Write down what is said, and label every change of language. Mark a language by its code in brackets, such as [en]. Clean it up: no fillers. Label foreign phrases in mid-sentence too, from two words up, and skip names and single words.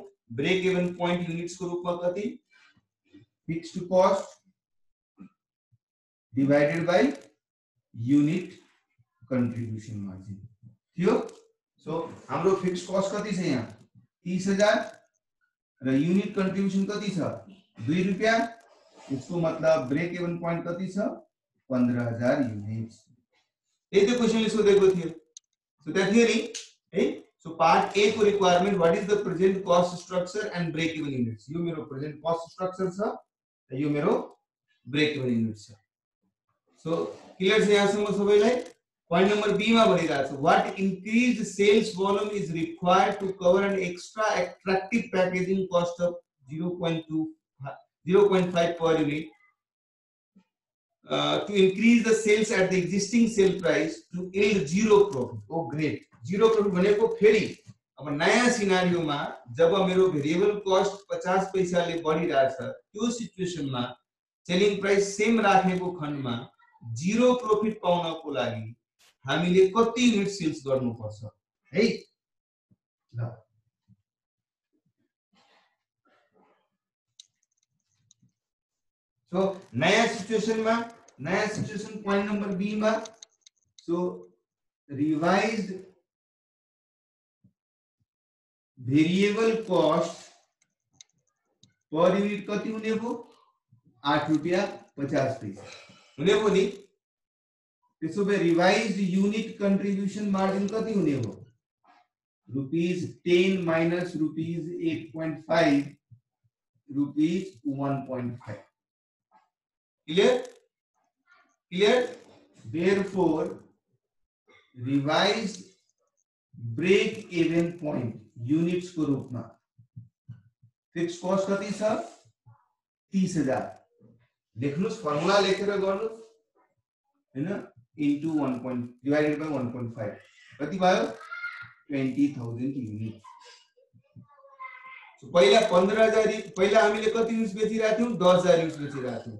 [en] break even point units [ne] को रूपमा कति [en] fixed cost divided by unit contribution margin [ne] थियो। सो हाम्रो [en] fixed cost [ne] कति छ यहाँ 30,000 र [en] unit contribution [ne] कति छ 2 रुपैयाँ, [hi] इसको मतलब [en] break even point [ne] कति छ 15,000 युनिट्स। यही त क्वेशनले सोधेको थियो। [en] so that theory है। so part A को requirement what is the present cost structure and break even units. [ne] यो मेरो [en] present cost structure [ne] छ र यो मेरो [en] break even unit [ne] छ। [en] so clear [ne] छ यहाँसम्म सबैलाई। [en] point number B [ne] मा भनिरहेको छ [en] what increased sales volume is required to cover an extra attractive packaging cost अफ 0.5 per unit to increase the sales at the existing sale price to yield zero profit। oh great, zero profit [ne] भनेको फेरि अब नयाँ सिनारियोमा जब मेरो [en] variable cost [ne] 50 पैसाले बढिरहेछ त्यो सिचुएसनमा [en] selling price same [ne] राखेको खण्डमा [en] zero profit [ne] पाउनको लागि हामीले कति [en] unit sales [ne] गर्नुपर्छ है। ल सो नयाँ सिचुएसन [en] point number B [ne] मा [en] so revised variable cost per unit [ne] कति हुने भो 8 रुपैयाँ 50 पैसा हुने भो नि। त्यसो भए [en] revised unit contribution margin [ne] कति हुने भो [en] ₹10 minus ₹8.5 ₹1.5 clear therefore revised break even point units [ne] को रूपमा [en] fix cost [ne] कति छ 30,000 लेख्नुस् फर्मुला लेखेर गर्नुस् हैन इन्टु 1 [en] divided by [ne] 1.5 कति भयो 20,000 युनिट। सो पहिला 15,000 पहिला हामीले कति युनिट्स बेचिरहेका थियौं 10,000 युनिट्स बेचिरहेका थियौं।